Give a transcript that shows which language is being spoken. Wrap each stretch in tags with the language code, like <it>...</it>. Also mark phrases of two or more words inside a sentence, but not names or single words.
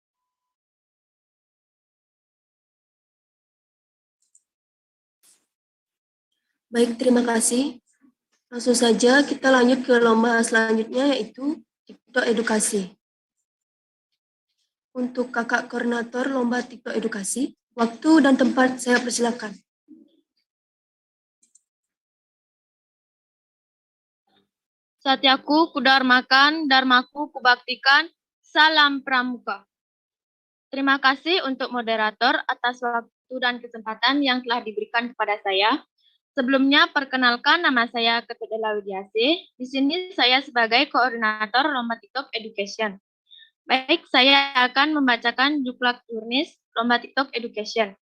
<id>Baik, terima kasih. Langsung saja kita lanjut ke lomba selanjutnya yaitu TikTok edukasi. Untuk kakak koordinator lomba TikTok edukasi, waktu dan tempat saya persilakan. Satyaku kudarmakan, dharmaku kubaktikan, salam Pramuka. Terima kasih untuk moderator atas waktu dan kesempatan yang telah diberikan kepada saya. Sebelumnya, perkenalkan nama saya Ketut Ella Widiasih. Di sini saya sebagai koordinator lomba TikTok Education. Baik, saya akan membacakan juklak jurnis lomba TikTok Education.</id>